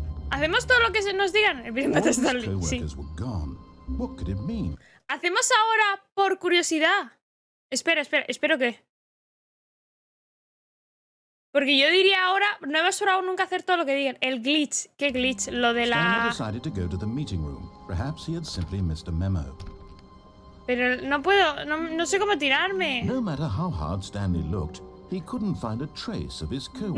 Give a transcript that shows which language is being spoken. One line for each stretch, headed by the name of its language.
Spanish: Hacemos todo lo que se nos digan. El primer Stanley, sí.
English: What could it mean?
Spanish: Hacemos ahora por curiosidad. Espero que. Porque yo diría ahora, no hemos probado nunca hacer todo lo que digan. El glitch, ¿qué glitch? Lo de la...
English: Stanley decided to go to the meeting room. Perhaps he had simply missed a memo.
Spanish: Pero no puedo, no sé cómo tirarme.
English: No matter how hard Stanley looked, he couldn't find a trace of his coworker.